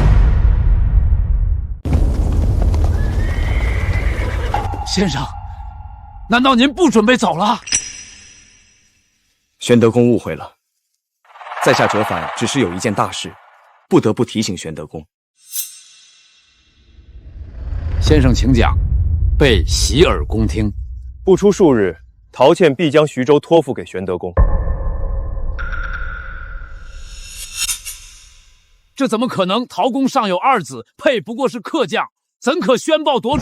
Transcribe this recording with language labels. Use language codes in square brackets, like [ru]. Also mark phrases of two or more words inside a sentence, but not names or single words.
[zh] 先生，難道您不準備走了？玄德公誤會了，在下折返只是有一件大事，不得不提醒玄德公。先生請講，備洗耳恭聽。不出數日，陶倩必將徐州托付給玄德公。這怎麼可能？陶公尚有二子，沛不過是客將，怎可宣報奪主？